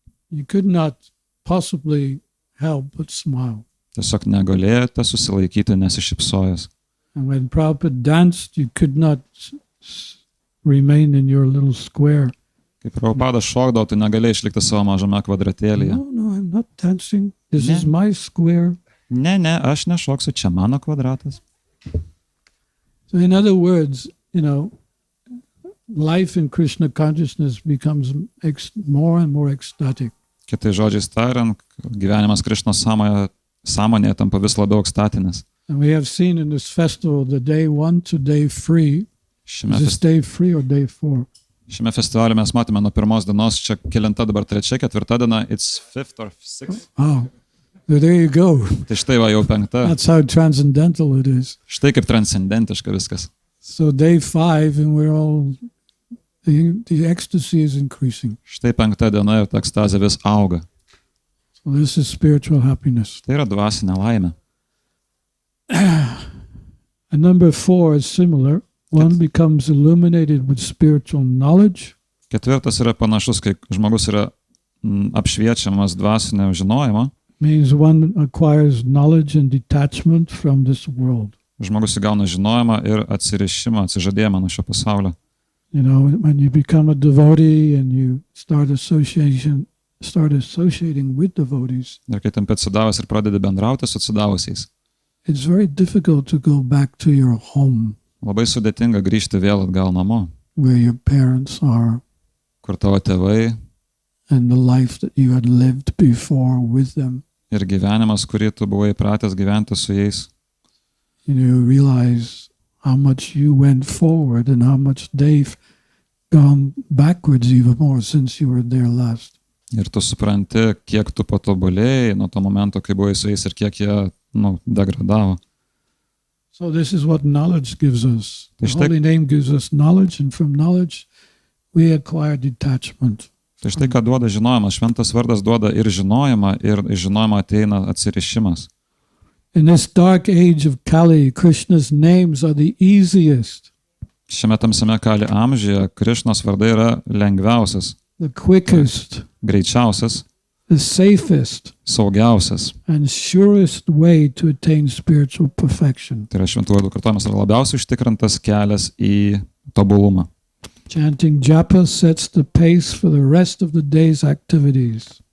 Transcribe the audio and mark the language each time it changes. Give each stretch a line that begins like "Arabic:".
English: You could not possibly help but smile.
Lithuanian: Tiesiog negalėjote susilaikyti nesišypsojęs.
English: And when Prabhupada danced, you could not remain in your little square.
Lithuanian: Kai Prabhupada šokdavo, tai negalėjai išlikti savo mažame kvadratėlyje.
English: No, I'm not dancing. This
Lithuanian: Ne.
English: is my square.
Lithuanian: Ne, aš nešoksiu, čia mano kvadratas.
English: So in other words, you know, life in Krishna consciousness becomes more and more ecstatic.
Lithuanian: Kitai žodžiais tariant, gyvenimas Krišnos sąmonėje tampa vis labiau ekstatinis.
English: And we have seen in this festival the day 1 to day 3.
Lithuanian: Šiame,
English: Is this day 3 or day 4?
Lithuanian: šiame festivalė mes matome nuo pirmos dienos, čia kelinta dabar 3, 4 diena,
English: it's 5th or 6th. Oh, there you go.
Lithuanian: Tai štai va jau 5.
English: That's how transcendental it is.
Lithuanian: Štai kaip transcendentiška viskas.
English: So day 5 and we're all, the ecstasy is increasing.
Lithuanian: Štai 5 diena ir ta ekstazė vis auga.
English: So this is spiritual happiness.
Lithuanian: Tai yra dvasinė laimė.
English: And number 4 is similar. One becomes illuminated with spiritual knowledge.
Lithuanian: 4 yra panašus, kai žmogus yra apšviečiamas dvasinio žinojimo.
English: Means one acquires knowledge and detachment from this world.
Lithuanian: Žmogus įgauna žinojimą ir atsirišimą, atsižadėjimą nuo šio pasaulio.
English: You know, when you become a devotee and you start associating with devotees,
Lithuanian: Ir kai tampi atsidavęs ir pradedi bendrauti su atsidavusiais,
English: it's very difficult to go back to your home
Lithuanian: labai sudėtinga grįžti vėl atgal namo,
English: where your parents are
Lithuanian: kur tavo tėvai
English: and the life that you had lived before with them.
Lithuanian: ir gyvenimas, kurį tu buvai pratęs gyventi su jais.
English: You realize how much you went forward and how much they've gone backwards even more since you were there last.
Lithuanian: Ir tu supranti, kiek tu patobulėjai nuo to momento, kai buvai su jais ir kiek jie degradavo.
English: So this is what knowledge gives us. The
Lithuanian: Štai-
English: Holy Name gives us knowledge, and from knowledge we acquire detachment.
Lithuanian: Tai štai ką duoda žinojimas. Šventas vardas duoda ir žinojimą, ir iš žinojimo ateina atsirišimas.
English: In this dark age of Kali, Krishna's names are the easiest,
Lithuanian: Šiame tamsiame Kali amžiuje Krišnos vardai yra lengviausias,
English: the quickest,
Lithuanian: greičiausias,
English: the safest,
Lithuanian: saugiausias.
English: and surest way to attain spiritual perfection.
Lithuanian: Tai yra šventų vardų kartojimas yra labiausiai užtikrintas kelias į tobulumą.
English: Chanting japa sets the pace for the rest of the day's activities.